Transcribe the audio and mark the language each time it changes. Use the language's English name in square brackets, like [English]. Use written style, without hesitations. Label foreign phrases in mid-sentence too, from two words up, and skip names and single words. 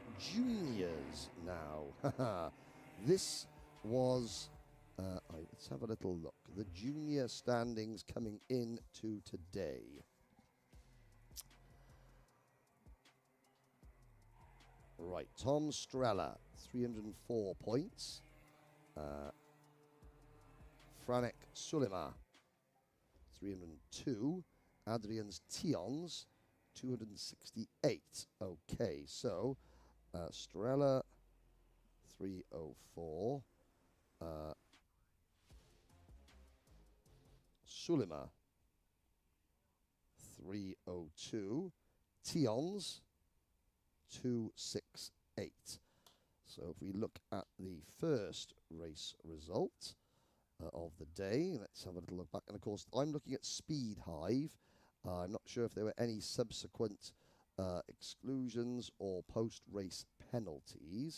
[English] Juniors now. This was, let's have a little look. The junior standings coming into today. Right, Tom Strella, 304 points. Franek Sulima, 302. Adrian's Tions, 268. Okay, so Strella, 304. Sulima, 302. Tions, 268. So if we look at the first race result of the day, let's have a little look back. And of course, I'm looking at Speed Hive. I'm not sure if there were any subsequent exclusions or post-race penalties.